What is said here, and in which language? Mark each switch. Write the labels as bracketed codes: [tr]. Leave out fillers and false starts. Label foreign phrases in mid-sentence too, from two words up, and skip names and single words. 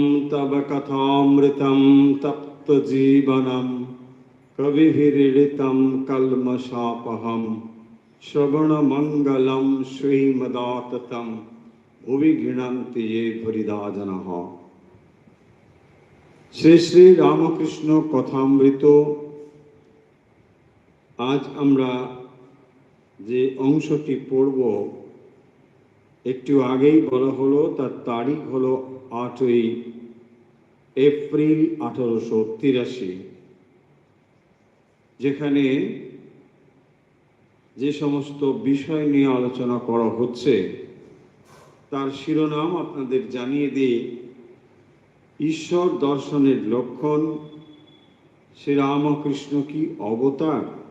[sa] तव कथामृतं तप्तजीवनं कविभिरीडितं कल्मषापहं श्रवणमङ्गलं श्रीमदाततं भुवि गृह्णन्ति ये भुरिदा जनाः। [bn] श्री श्री रामकृष्ण कथामृत आज আমরা যে অংশটি পড়ব একটু আগেই বলা হলো, তার তারিখ হলো 8ই এপ্রিল 1883, যেখানে যে সমস্ত বিষয় নিয়ে আলোচনা করা হচ্ছে তার শিরোনাম আপনাদের জানিয়ে দিই, ঈশ্বর দর্শনের লক্ষণ, শ্রীরামকৃষ্ণ কি অবতার।